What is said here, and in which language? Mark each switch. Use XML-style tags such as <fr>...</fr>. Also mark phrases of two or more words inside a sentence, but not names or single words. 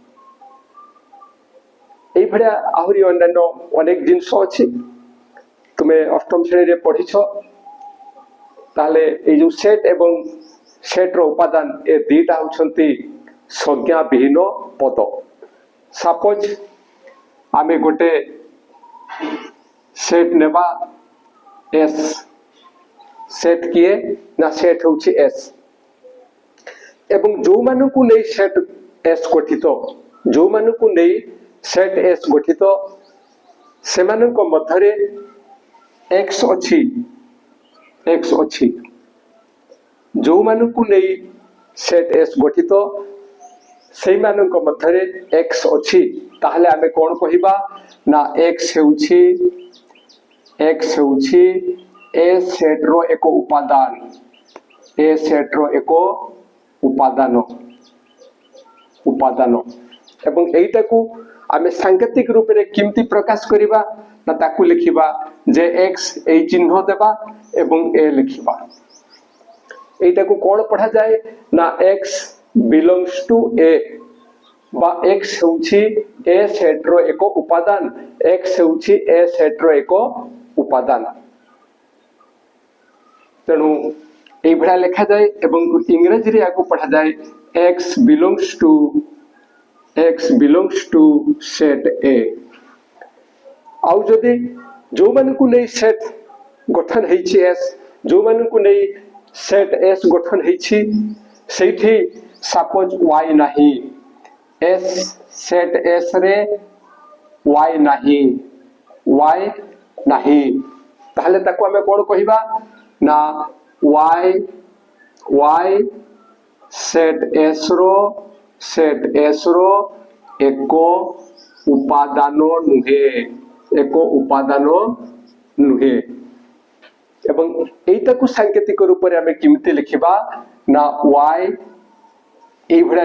<or>ଏଇ ଭଳିଆ ଆହୁରି ଅନ୍ୟାନ୍ୟ ଅନେକ ଜିନିଷ ଅଛି ତୁମେ ଅଷ୍ଟମ ଶ୍ରେଣୀ ରେ ପଢ଼ିଛ ତା'ହେଲେ ଏ ଯୋ ସେଟ୍ ଏବଂ ସେଟ୍ ର ଉପାଦାନ ଏ ଦିଟା ହେଉଛନ୍ତି ସଂଜ୍ଞା ବିହୀନ ପଦ। ସପୋଜ୍ ଆମେ ଗୋଟେ ସେଟ୍ ନେବା ଏସ୍ ସେଟ୍ କିଏ ନା ସେଟ୍ ହେଉଛି ଏସ୍ ଏବଂ ଯୋ ମାନଙ୍କୁ ନେଇ ସେଟ୍ ଏସ୍ ଗଠିତ ଯୋ ମାନଙ୍କୁ ନେଇ ସେଟ୍ ଏସ୍ ଗଠିତ ସେମାନଙ୍କ ମଧ୍ୟରେ ଏକ୍ସ ଅଛି ଯୋ ମାନଙ୍କୁ ନେଇ ସେଟ୍ ଏସ୍ ଗଠିତ ସେଇ ମାନଙ୍କ ମଧ୍ୟରେ ଏକ୍ସ ଅଛି ତା'ହେଲେ ଆମେ କ'ଣ କହିବା ନା ଏକ୍ସ ହେଉଛି ଏ ସେଟ୍ ର ଏକ ଉପାଦାନ ଏ ସେଟ୍ ର ଏକ ଉପାଦାନ ଏବଂ ଏଟା କୁ ଆମେ ସାଙ୍କେତିକ ରୂପ ରେ କିମିତି ପ୍ରକାଶ କରିବା ନା ତାକୁ ଲେଖିବା ଯେ ଏକ୍ସ ଏ ଚିହ୍ନ ଦେବା ଏବଂ ଏ ଲେଖିବା। ଏଟା କୁ କ'ଣ ପଢ଼ା ଯାଏ ନା</or> <en>x belongs to A</en> <or>ବା ଏକ୍ସ ହେଉଛି ଏ ସେଟ୍ ର ଏକ ଉପାଦାନ ଏକ୍ସ ହେଉଛି ଏ ସେଟ୍ ର ଏକ ଉପାଦାନ। ତେଣୁ ଏ ଭଳିଆ ଲେଖା ଯାଏ ଏବଂ ଇଂରାଜୀ ରେ ଏହାକୁ ପଢ଼ା ଯାଏ</or> <en>x belongs to set A.</en> <or>ଆଉ ଯଦି ଯୋ ମାନେ କୁ ନେଇ ସେଟ୍ ଗଠନ ହେଉଛି ଏସ୍ ଯୋ ମାନେ କୁ ନେଇ ସେଟ୍ ଏସ୍ ଗଠନ ହେଉଛି ସେଠି ସପୋଜ୍ ୱାଇ ନାହିଁ ଏସ୍ ସେଟ୍ ଏସ୍ ରେ ୱାଇ ନାହିଁ ତା'ହେଲେ ତାକୁ ଆମେ କ'ଣ କହିବା ନା ୱାଇ ସେଟ୍ ଏସ୍ ର ଏକ ଉପାଦାନ ନୁହେଁ ଏବଂ ଏଟା କୁ ସାଙ୍କେତିକ ରୂପ ରେ ଆମେ କିମିତି ଲେଖିବା ନା ୱାଇ ଏଇ ଭଳି</or>